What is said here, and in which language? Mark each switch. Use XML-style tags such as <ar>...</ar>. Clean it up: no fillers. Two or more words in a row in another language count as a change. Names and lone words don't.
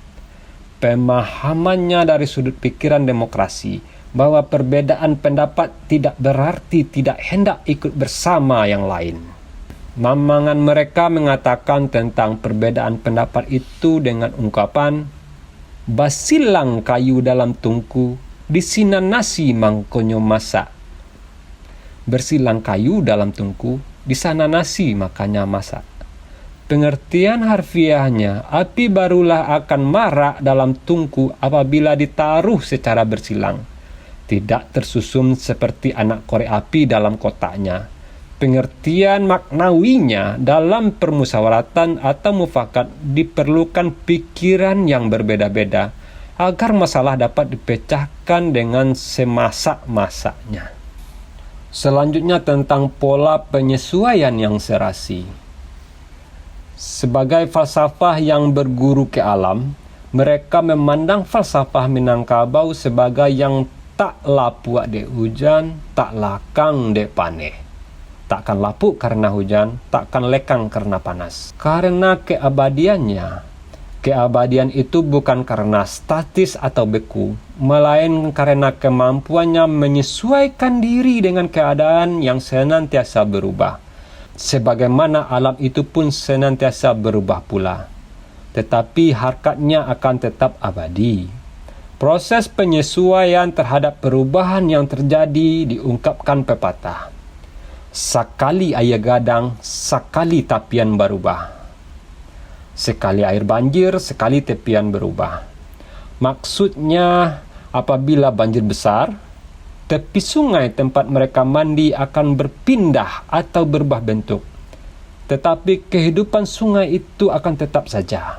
<id>Pemahamannya dari sudut pikiran demokrasi, bahwa perbedaan pendapat tidak berarti tidak hendak ikut bersama yang lain. Mamangan mereka mengatakan tentang perbedaan pendapat itu dengan ungkapan,</id> <min>basilang kayu dalam tungku, disinan nasi mangkonyo masak.</min> <id>Bersilang kayu dalam tungku, di sana nasi makanya masak. Pengertian harfiahnya, api barulah akan marak dalam tungku apabila ditaruh secara bersilang, tidak tersusun seperti anak korek api dalam kotaknya. Pengertian maknawinya dalam permusyawaratan atau mufakat diperlukan pikiran yang berbeda-beda agar masalah dapat dipecahkan dengan semasak-masaknya. Selanjutnya tentang pola penyesuaian yang serasi. Sebagai falsafah yang berguru ke alam, mereka memandang falsafah Minangkabau sebagai yang</id> <min>tak lapuak dek hujan, tak lakang dek paneh.</min> <id>Takkan lapuk karena hujan, takkan lekang karena panas. Karena keabadiannya, keabadian itu bukan karena statis atau beku, melainkan karena kemampuannya menyesuaikan diri dengan keadaan yang senantiasa berubah. Sebagaimana alam itu pun senantiasa berubah pula, tetapi harkatnya akan tetap abadi. Proses penyesuaian terhadap perubahan yang terjadi diungkapkan pepatah.</id> <min>Sakali air gadang, sakali tapian berubah.</min> <id>Sekali air banjir, sekali tepian berubah. Maksudnya, apabila banjir besar, tepi sungai tempat mereka mandi akan berpindah atau berubah bentuk. Tetapi kehidupan sungai itu akan tetap saja.</id>